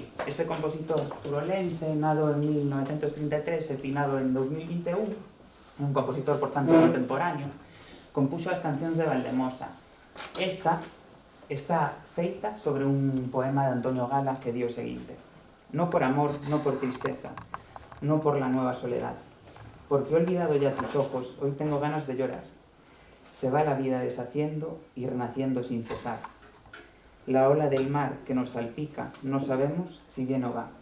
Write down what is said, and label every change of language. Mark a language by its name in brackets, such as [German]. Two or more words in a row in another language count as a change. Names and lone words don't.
[Galician] Este compositor turolense, nado en 1933 e finado en 2021, un compositor, por tanto, contemporáneo, compuxo as cancións de Valdemosa. Esta está feita sobre un poema de Antonio Gala que di o seguinte: [Spanish] no por amor, no por tristeza, no por la nueva soledad, porque he olvidado ya tus ojos, hoy tengo ganas de llorar. Se va la vida deshaciendo y renaciendo sin cesar. La ola del mar que nos salpica, no sabemos si viene o va.